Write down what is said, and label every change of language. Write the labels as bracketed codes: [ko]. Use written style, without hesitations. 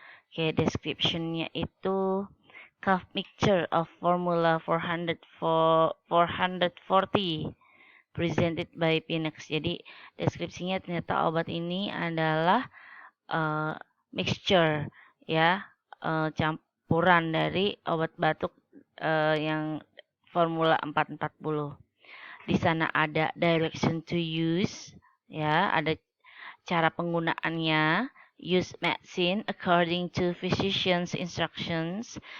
[en] Oke, description-nya itu cough mixture of formula 440 presented by Pinex. [id] Jadi deskripsinya ternyata obat ini adalah mixture ya, campuran dari obat batuk yang formula 440. Di sana ada [en] direction to use [id] ya, ada cara penggunaannya. [en] Use medicine according to physician's instructions.